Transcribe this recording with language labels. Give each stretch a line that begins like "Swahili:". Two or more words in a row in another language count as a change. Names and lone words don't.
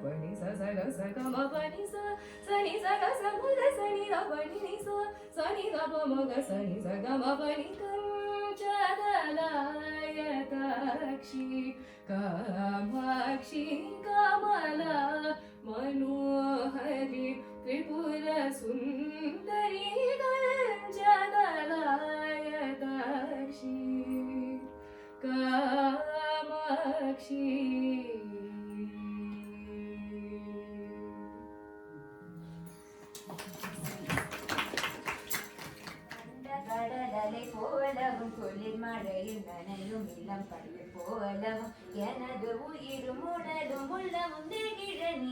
Sanskrit: नि स ग स ग मनि सा सनि स ग स मग सनि दप नि सा सनि दप मग सनि स ग मनि कंचदलाय दाक्षी कामाक्षी कमला मनोहरी त्रिपुर सुंदरी गंजदलाय दाक्षी कामाक्षी
Tamil: கடலை போலவும் குளிர் மழையில் நனையும் இளம் பள்ளி போலவும் எனது உயிரும் உடலும் உள்ளமும் நெகிழ நீ